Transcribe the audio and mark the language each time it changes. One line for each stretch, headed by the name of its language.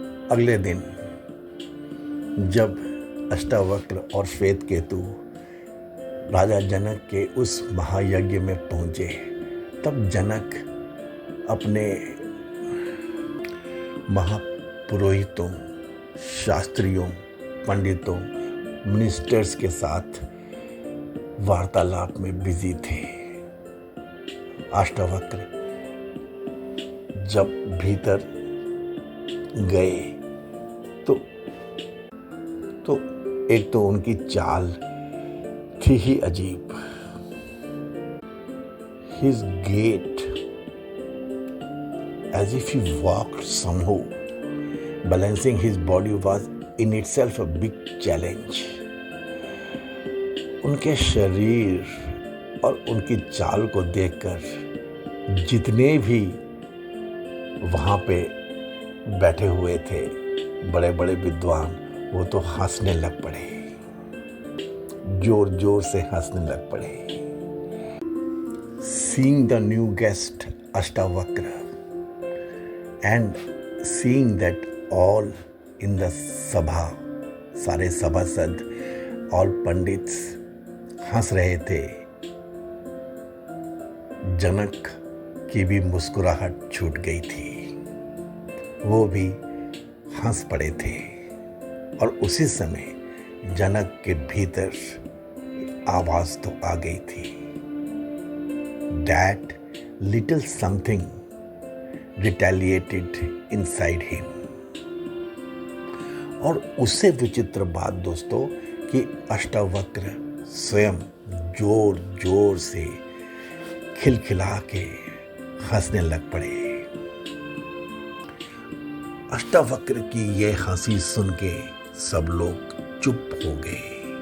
Hindi: अगले दिन जब अष्टावक्र और श्वेत केतु राजा जनक के उस महायज्ञ में पहुंचे, तब जनक अपने महापुरोहितों, शास्त्रियों, पंडितों, मिनिस्टर्स के साथ वार्तालाप में बिजी थे। अष्टावक्र जब भीतर गए तो एक तो उनकी चाल थी ही अजीब।
English: His gait, as if he walked somehow, balancing his body was in itself a big challenge.
Hindi: उनके शरीर और उनकी चाल को देखकर जितने भी वहाँ पे बैठे हुए थे बड़े बड़े विद्वान, वो तो हंसने लग पड़े, जोर जोर से हंसने लग पड़े।
English: Seeing the new guest Ashtavakra and seeing that all in the sabha,
Hindi: सारे सभासद,
English: all pandits
Hindi: हंस रहे थे, जनक की भी मुस्कुराहट छूट गई थी। वो भी हंस पड़े थे और उसी समय जनक के भीतर आवाज तो आ गई थी।
English: That little something retaliated inside him.
Hindi: और उससे विचित्र बात दोस्तों कि अष्टावक्र स्वयं जोर जोर से खिलखिला के हंसने लग पड़े। अष्टावक्र की यह हंसी सुन के सब लोग चुप हो गए।